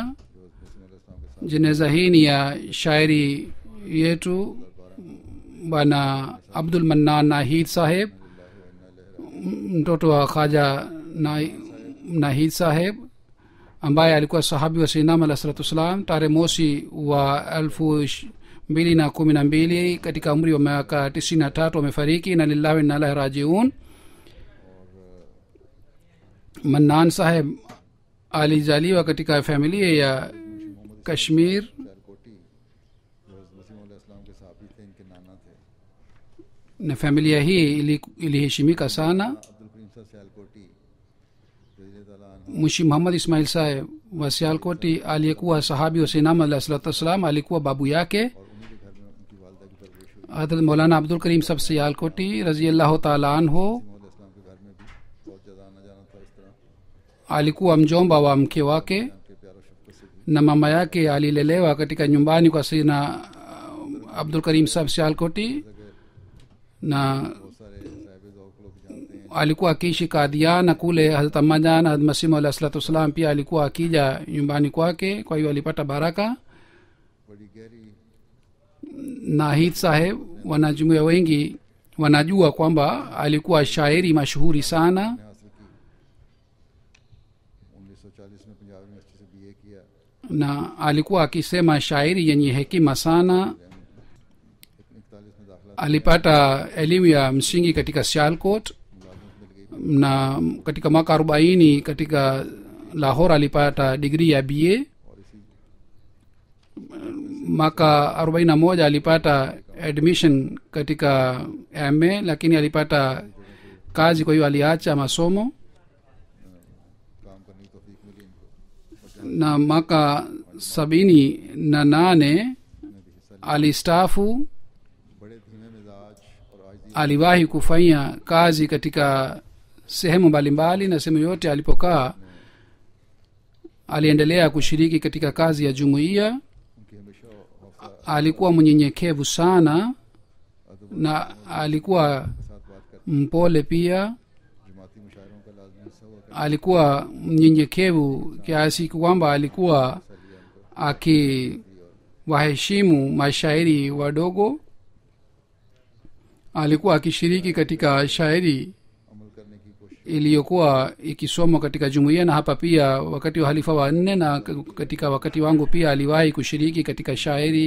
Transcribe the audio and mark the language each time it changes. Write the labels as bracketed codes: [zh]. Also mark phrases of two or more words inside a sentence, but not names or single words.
[sw] jeneza hii ni ya shairi yetu bwana Abdul Mannan Nahid Saheb, mtoto wa Khaja Nahid Saheb ambaye alikuwa sahabi wa Sayyidina Muhammad [ar] صلى الله عليه وسلم. [sw] tarehe mosi wa 212 katika umri wa miaka 93 wamefariki na [ar] لله وإنا إليه راجعون. [sw] mannan saheb alizaliwa katika familia ya kashmir [ur] سیالکوٹی جو مسیح علیہ السلام کے صحابی تھے، ان کے نانا تھے. [sw] na familia hii iliheshimika sana. [ur] عبد الکریم صاحب سیالکوٹی [ar] رضي الله عنه [sw] mwishi muhammad ismail saheb wa sialkoti aliyekuwa sahabi wa sinam [ar] عليه الصلاة والسلام [sw] alikuwa babu yake. [ur] اور انہی کے گھر میں ان کی والدہ کی پرورش ہوئی. [sw] hadrat maulana abdul karim saheb sialkoti [ar] رضي الله تعالى عنه [ur] علیہ السلام کے گھر میں بھی بہت زیادہ آنا جانا تھا. اس طرح [sw] alikuwa mjomba wa mke wake [ur] ان کے پیار و شفقت سے بھی [sw] na mama yake alilelewa katika nyumbani kwa sina abdul karim saheb sialkoti na [ur] بہت سارے صاحبِ ذوق لوگ جانتے ہیں. [sw] alikuwa akiishi kadhiana kule. hazrat ammajan hazrat masimu [ar] عليه الصلاة والسلام [sw] pia alikuwa akija nyumbani kwake, kwa hiyo alipata baraka. [ur] بڑی گہری [sw] nahid saheb wanajumuia wengi wanajua kwamba alikuwa shairi mashuhuri sana. [ur] حاصل کی. 1940 میں پنجاب یونیورسٹی سے BA کیا. [sw] na alikuwa akisema shairi yenye hekima sana. [ur] 41 میں داخلہ [sw] alipata elimu ya msingi katika sialkot [ur] ملازمت مل گئی. [sw] na katika mwaka 40 katika lahore alipata digrii ya ba. [ur] اور اسی [sw] mwaka 41 alipata admission katika ma, lakini alipata kazi, kwa hiyo aliacha masomo. [ur] کام کرنے کی توفیق ملی ان کو. [sw] na mwaka 78 alistaafu. [ur] بڑے دھیمے مزاج اور عاجزی [sw] aliwahi kufanya kazi katika sehemu mbalimbali na sehemu yote alipokaa aliendelea kushiriki katika kazi ya jumuiya. [ur] ان کی ہمیشہ حوصلہ [sw] alikuwa mnyenyekevu sana na alikuwa [ur] کے ساتھ بات کر [sw] mpole pia. [ur] جماعتی مشاعروں کا لازمی حصہ ہوا [sw] alikuwa mnyenyekevu kiasi kwamba alikuwa akiwaheshimu mashairi wadogo. alikuwa akishiriki katika shairi [ur] عمل کرنے کی کوشش [sw] iliyokuwa ikisomwa katika jumuiya, na hapa pia wakati wa halifa wa 4 na katika wakati wangu pia aliwahi kushiriki katika shairi.